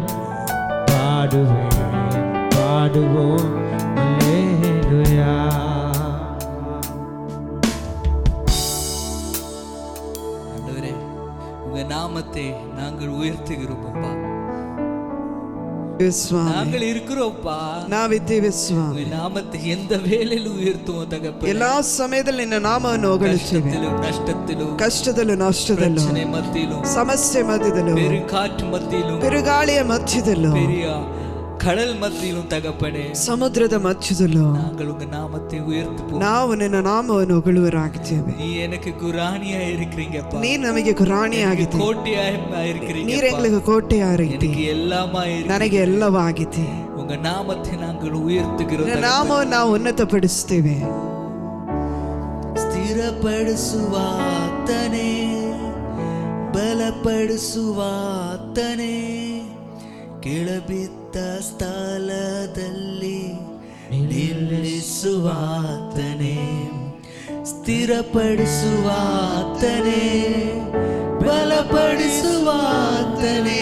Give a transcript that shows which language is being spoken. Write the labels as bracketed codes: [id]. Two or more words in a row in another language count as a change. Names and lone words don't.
[ta] பாடுவேன், பாடுவோம் அல்லேலூயா. ஆண்டவரே, உங்க நாமத்தை நாங்கள் உயர்த்துகிறோம் அப்பா. [kn] ಸ್ವಾಮಿ [ta] நாங்கள் இருக்கிறோம்ப்பா. [kn] ನಾವಿದ್ದೀವಿ ಸ್ವಾಮಿ. [ta] உங்க நாமத்தை எந்த வேளையிலும் உயர்த்துவோம் தகப்பனே. [kn] ಎಲ್ಲಾ ಸಮಯದಲ್ಲಿ ನಿನ್ನ ನಾಮವನ್ನು ಹೊಗಳುತ್ತೇವೆ. ನಷ್ಟದಲ್ಲೂ ಕಷ್ಟದಲ್ಲೂ ನಷ್ಟದಲ್ಲೂ [ta] பிரச்சனை மத்தியிலும் [kn] ಸಮಸ್ಯೆ ಮಧ್ಯದಲ್ಲೂ [ta] பெருங்காற்று மத்தியிலும் [kn] ಬಿರುಗಾಳಿಯ ಮಧ್ಯದಲ್ಲೂ [ta] பெரிய கடல் மத்தியிலும் தகப்பனே [kn] ಸಮುದ್ರದ ಮಧ್ಯದಲ್ಲೂ [ta] நாங்கள் உங்க நாமத்தை உயர்த்துவோம். [kn] ನಾವು ನಿನ್ನ ನಾಮವನ್ನು ಹೊಗಳುವರಾಗಿದ್ದೇವೆ. [ta] நீ எனக்கு குரானியா இருக்கிறீங்கப்பா. [kn] ನೀ ನಮಗೆ ಗುರಾಣಿ ಆಗಿದ್ದೆ. [ta] கோட்டையா இருக்கிறீங்க. [kn] ನೀರ್ ಎಂಗ್ಲಿಗೆ ಕೋಟೆಯಾಗಿದ್ದೆ. [ta] எனக்கு எல்லாமா [kn] ನನಗೆ ಎಲ್ಲವಾಗಿದೆ. [ta] உங்க நாமத்தை நாங்கள் உயர்த்துகிறோம். [kn] ನಿನ್ನ ನಾಮವನ್ನು ನಾವು ಉನ್ನತಪಡಿಸುತ್ತೇವೆ. ಸ್ಥಿರಪಡಿಸುವಾತನೇ, ಬಲಪಡಿಸುವಾತನೇ, ಕೆಳಬಿದ್ದ ಸ್ಥಳದಲ್ಲಿ ನಿಲ್ಲಿಸುವಾತನೇ, ಸ್ಥಿರಪಡಿಸುವಾತನೇ, ಬಲಪಡಿಸುವಾತನೇ,